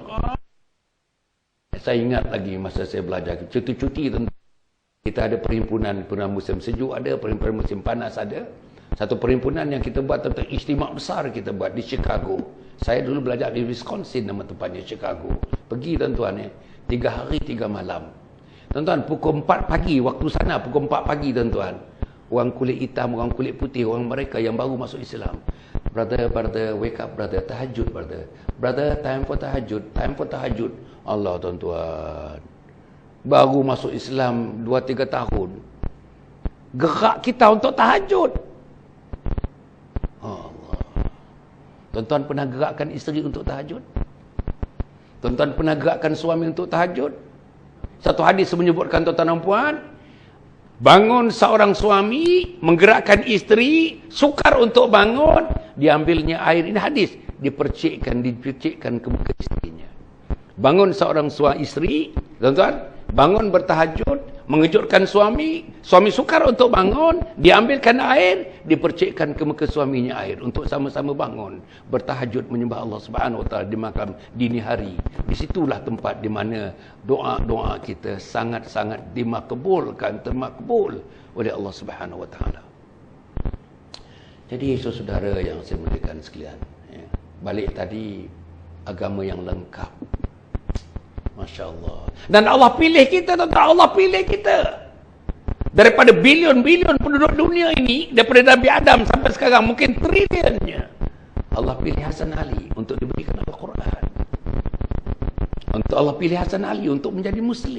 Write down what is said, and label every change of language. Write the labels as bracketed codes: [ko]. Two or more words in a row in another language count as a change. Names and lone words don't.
[ms] Saya ingat lagi masa saya belajar cuti-cuti, kita ada perhimpunan musim sejuk, ada perhimpunan musim panas, ada satu perhimpunan yang kita buat tentang ijtimak besar, kita buat di Chicago. Saya dulu belajar di Wisconsin, nama tempatnya Chicago. Pergi, tuan-tuan, 3 hari 3 malam. Tuan-tuan, pukul 4 pagi waktu sana, pukul 4 pagi, tuan-tuan, orang kulit hitam, orang kulit putih, orang mereka yang baru masuk Islam, [en] brother, wake up, brother, tahajud, brother, time for tahajud. [ms] Allah, tuan-tuan, baru masuk Islam 2-3 tahun, gerak kita untuk tahajud. Allah. Tuan-tuan pernah gerakkan isteri untuk tahajud? Tuan-tuan pernah gerakkan suami untuk tahajud? Satu hadis menyebutkan, tuan-tuan dan puan, bangun seorang suami, menggerakkan isteri, sukar untuk bangun, diambilnya air, ini hadis, dipercikkan ke muka istrinya. Bangun seorang isteri, tuan-tuan, bangun bertahajud, mengejutkan suami sukar untuk bangun, diambilkan air, dipercikkan ke muka suaminya air untuk sama-sama bangun, bertahajud menyembah Allah [ar] سبحانه وتعالى [ms] di makam dini hari. Disitulah tempat di mana doa-doa kita sangat-sangat termakbul oleh Allah [ar] سبحانه وتعالى. [ms] Jadi saudara yang saya muliakan sekalian, balik tadi, agama yang lengkap. [ar] ما شاء الله. [ms] Dan Allah pilih kita, tuan-tuan. Allah pilih kita. Daripada bilion-bilion penduduk dunia ini, daripada Nabi Adam sampai sekarang, mungkin trilionnya, Allah pilih Hasan Ali untuk diberikan Al-Quran. Allah pilih Hasan Ali untuk menjadi Muslim.